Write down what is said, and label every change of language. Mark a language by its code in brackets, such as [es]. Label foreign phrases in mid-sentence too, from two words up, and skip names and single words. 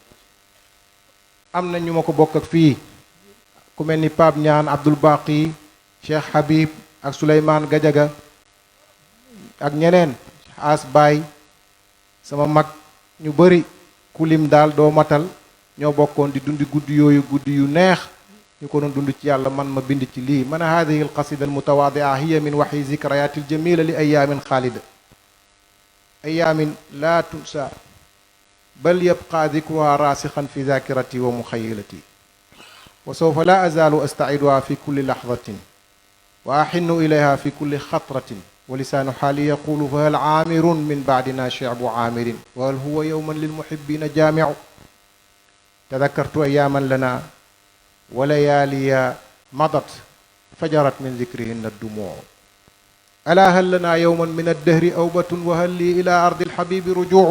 [wo] am na ñu ma ko bokk ak fii ku mel ni Pape Ñaan Abdoul Baqi Cheikh Habib ak Souleymane Gadiaga ak ñeneen As Baay sama mag ñu bari kulim daal doo matal ñoo bokkoon di dundi guddi yooyu guddi yu neex ñu ko doon dund ci yàlla man ma bind ci lii man [ar] هذه القصيدة المتواضعة هي من وحي ذكريات الجميلة لأيام خالدة أيام لا تنسى بل يبقى ذكرها راسخا في ذاكرتي ومخيلتي وسوف لا أزال أستعيدها في كل لحظة وأحن إليها في كل خطرة ولسان حالي يقول فهل عامر من بعدنا شعب عامر وهل هو يوما للمحبين جامع تذكرت أياما لنا وليالي مضت فجرت من ذكرهن الدموع ألا هل لنا يوما من الدهر أوبة وهل لي إلى أرض الحبيب رجوع